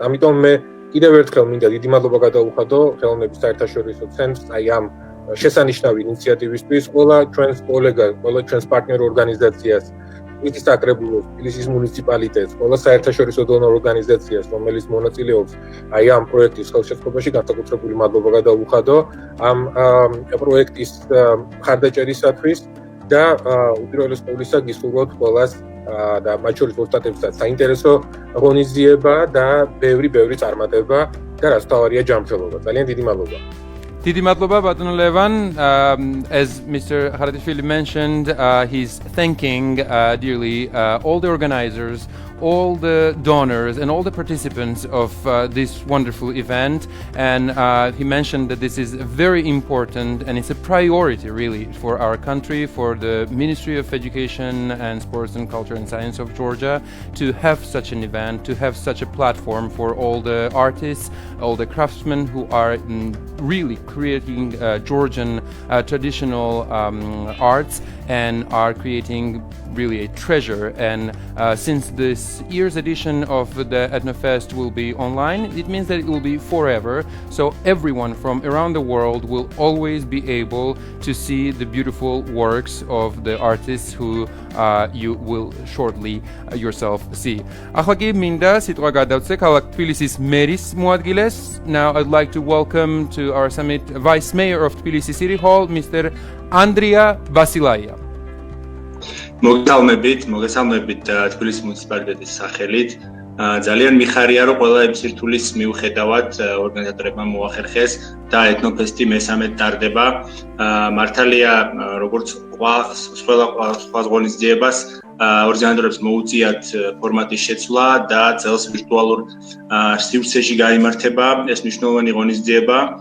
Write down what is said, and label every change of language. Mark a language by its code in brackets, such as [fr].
[ka] ამიტომ მე კიდევ ერთხელ მინდა დიდი მადლობა გადაუხადო ხელოვნების საერთაშორისო ცენტრს აი ამ შესანიშნავი ინიციატივისთვის, ყველა ჩვენს კოლეგას, ყველა ჩვენს პარტნიორ ორგანიზაციას, თბილისის საკრებულოს, თბილისის მუნიციპალიტეტს, ყველა საერთაშორისო დონორ ორგანიზაციას, რომელიც მონაწილეობს აი ამ პროექტის ხელშეწყობაში, განსაკუთრებული მადლობა გადაუხადო ამ პროექტის მხარდაჭერისათვის და უპირველეს ყოვლისა გისურვებთ ყველას და მათ შორის ოსტატებსაც საინტერესო ღონისძიება და ბევრი წარმატება და რაც თავარია ჯანმრთელობა. ძალიან დიდი მადლობა. Didi Madloba Batan Levan, [en] as Mr. Haratishvili mentioned, he's thanking dearly all the organizers, all the donors and all the participants of this wonderful event, and he mentioned that this is very important and it's a priority really for our country, for the Ministry of Education and Sports and Culture and Science of Georgia to have such an event, to have such a platform for all the artists, all the craftsmen who are really creating Georgian traditional arts and are creating really a treasure. And since this year's edition of the ETHNOFEST will be online, it means that it will be forever. So everyone from around the world will always be able to see the beautiful works of the artists who you will shortly yourself see. [ka] Ახლა მინდა სიტყვა გადავცე ქალაქ თბილისის მერის მოადგილეს. [en] Now I'd like to welcome to our summit Vice Mayor of Tbilisi City Hall, Mr. Andrea Vasilaia. [ka] მოგესალმებით თბილისის მუნიციპალიტეტის სახელით. ძალიან მიხარია, რომ ყველა იმ სირთულის მიუხედავად ორგანიზატორებმა მოახერხეს და ეთნოფესტი მესამედ ტარდება. მართალია, როგორც სხვა ღონისძიებას ორგანიზატორებს მოუწიათ ფორმატის შეცვლა და წელს ვირტუალურ სივრცეში გაიმართება ეს მნიშვნელოვანი ღონისძიება.